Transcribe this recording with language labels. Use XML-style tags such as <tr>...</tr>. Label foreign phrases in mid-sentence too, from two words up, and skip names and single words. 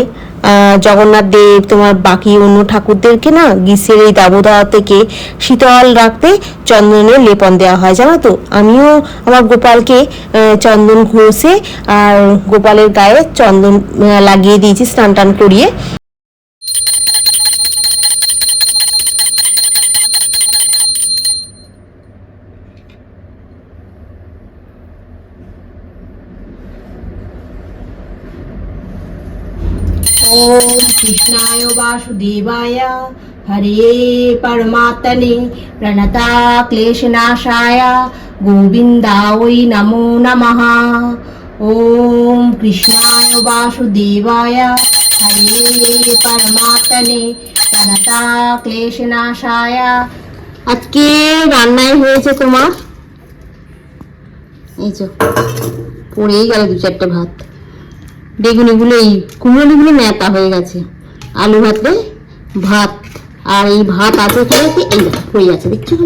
<bn>জগন্নাথ দেব তোমার বাকি অন্য ঠাকুরদেরকে না গ্রীষ্মের এই দাবদাহ থেকে শীতল রাখতে চন্দনের লেপন দেওয়া হয়, জানো তো? আমিও আমার গোপালকে চন্দন ঘষে আর গোপালের গায়ে চন্দন লাগিয়ে দিয়েছি স্নান টান করিয়ে।</bn> <sa>ओम कृष्णाय वासुदेवाय हरे परमात्मने प्रणता क्लेशनाशाय गोविंदाय नमो नमः। ओम कृष्णाय वासुदेवाय हरे परमात्मने प्रणता क्लेशनाशाय।</sa> <bn>আজকে রান্নায় হয়েছে তোমার এই যে পড়েই গেল 2-4টা ভাত, বেগুনিগুলো এই কুমড়োলিগুলো ন্যাতা হয়ে গেছে, আলু ভাতে ভাত। আর এই ভাত আছে কি এই হয়ে আছে, দেখছো খালি।</bn>